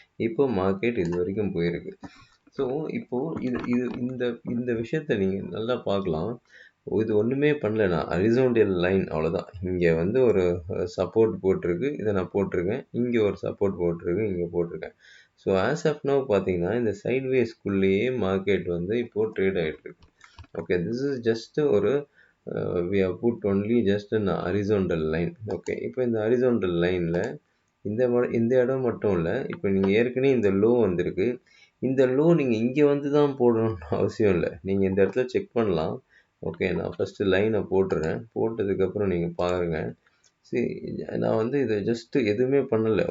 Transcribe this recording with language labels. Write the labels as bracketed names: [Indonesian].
[Tamil] இப்போ மார்க்கெட் இது வரைக்கும் போயிருக்கு. ஸோ இப்போ இது இது இந்த இந்த விஷயத்த நீங்கள் நல்லா பார்க்கலாம். இது ஒன்றுமே பண்ணல. நான் ஹரிசான்டல் லைன் அவ்வளோதான். இங்கே வந்து ஒரு சப்போர்ட் போட்டிருக்கு. இதை நான் போட்டிருக்கேன். இங்கே ஒரு சப்போர்ட் போட்டிருக்கு. இங்கே போட்டிருக்கேன். ஸோ ஆஸ் ஆஃப் நவ் பார்த்தீங்கன்னா இந்த சைட்வேஸ்க்குள்ளேயே மார்க்கெட் வந்து இப்போது ட்ரேட் ஆகிட்டு இருக்கு. [English] Okay, this is just ஒரு we have put only just an horizontal line. [Tamil] Okay, இப்போ இந்த ஹாரிசான்டல் லைனில் இந்த இடம் மட்டும் இல்லை. இப்போ நீங்கள் ஏற்கனவே இந்த லோ வந்திருக்கு. இந்த லோ நீங்கள் இங்கே வந்து தான் போடணும்னு அவசியம் இல்லை. நீங்கள் இந்த இடத்துல செக் பண்ணலாம். ஓகே, நான் ஃபஸ்ட்டு லைனை போட்டுறேன். போட்டதுக்கப்புறம் நீங்கள் பாருங்கள். சரி, நான் வந்து இதை ஜஸ்ட்டு எதுவுமே பண்ணலை.